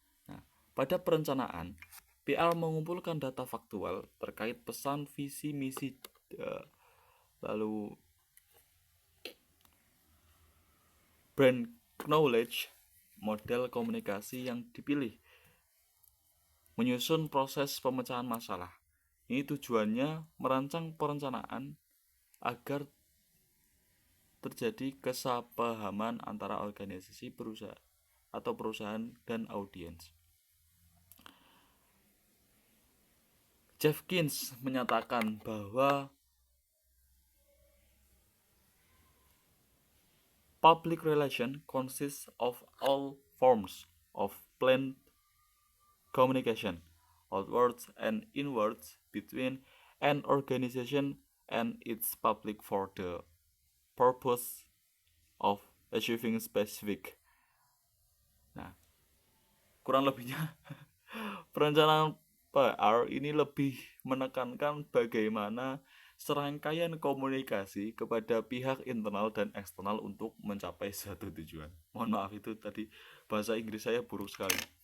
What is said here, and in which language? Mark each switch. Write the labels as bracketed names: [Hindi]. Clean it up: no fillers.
[Indonesian] Nah, pada perencanaan, PR mengumpulkan data faktual terkait pesan, visi, misi, lalu brand knowledge, model komunikasi yang dipilih, menyusun proses pemecahan masalah. Ini tujuannya merancang perencanaan agar terjadi kesepahaman antara organisasi perusahaan dan audiens. Jeffkins menyatakan bahwa [English] public relation consists of all forms of planned communication, outwards and inwards, between an organization and its public for the purpose of achieving specific. [Indonesian] Nah, kurang lebihnya perencanaan PR ini lebih menekankan bagaimana serangkaian komunikasi kepada pihak internal dan eksternal untuk mencapai suatu tujuan. Mohon maaf, itu tadi bahasa Inggris saya buruk sekali.